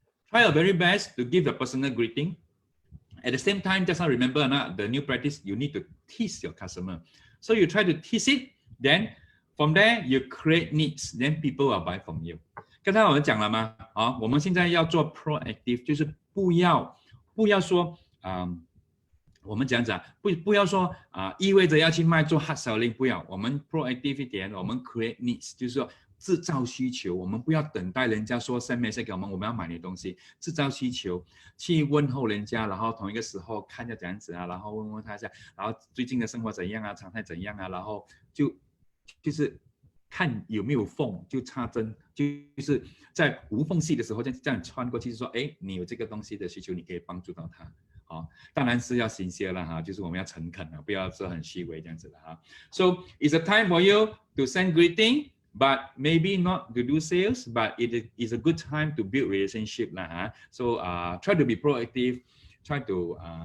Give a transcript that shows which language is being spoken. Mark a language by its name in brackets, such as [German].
[English] Try your very best to give a personal greeting. At the same time, just now remember the new practice, you need to tease your customer. So you try to tease it, then from there you create needs, then people will buy from you. [Chinese] 刚才我们讲了吗？我们现在要做 proactive， 就是不要说我们讲不要说意味着要去卖做 [English] hard selling， [Chinese] 不要，我们 proactive 一点，我们 [English] create needs， [Chinese] 就是说制造需求，我们不要等待人家说 [English] send message [Chinese] 给我们，我们要买你的东西，制造需求，去问候人家，然后同一个时候看一下怎样子然后问他一下，然后最近的生活怎样常态怎样然后就是看有没有缝，就插针，就是在无缝隙的时候这样穿过去，说你有这个东西的需求，你可以帮助到他。当然是要sincere了就是我们要诚恳不要说很虚伪这样子的 [English] So it's a time for you to send greeting, but maybe not to do sales, but it is a good time to build relationship So try to be proactive, try to